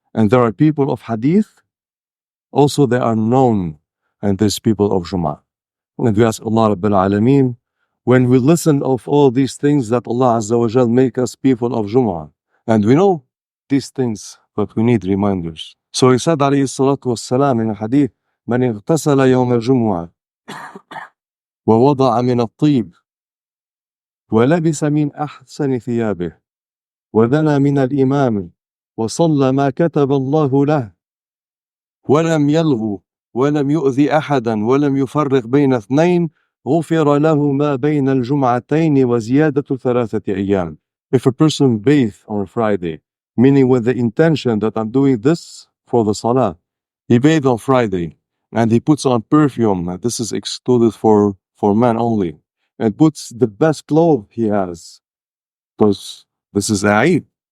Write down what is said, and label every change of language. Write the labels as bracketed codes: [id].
[en] And there are people of Hadith, also they are known, and there's people of Jum'ah. And we ask Allah Rabbil Alameen, when we listen of all these things, that Allah Azza wa Jal make us people of Jum'ah. And we know these things, but we need reminders. So he said alayhi salatu wassalam in a hadith, [ar] من اغتسل يوم الجمعة ووضع من الطيب ولبس من أحسن ثيابه ودنا من الإمام وصلى ما كتب الله له ولم يلغو ولم يؤذي أحدا ولم يفرق بين اثنين غفر له ما بين الجمعتين وزيادة 3 أيام. [en] If a person bathes on a Friday, meaning with the intention that I'm doing this for the Salah, he bathes on Friday and he puts on perfume, and this is excluded for men only. and puts the best clothes he has. Because this is Eid.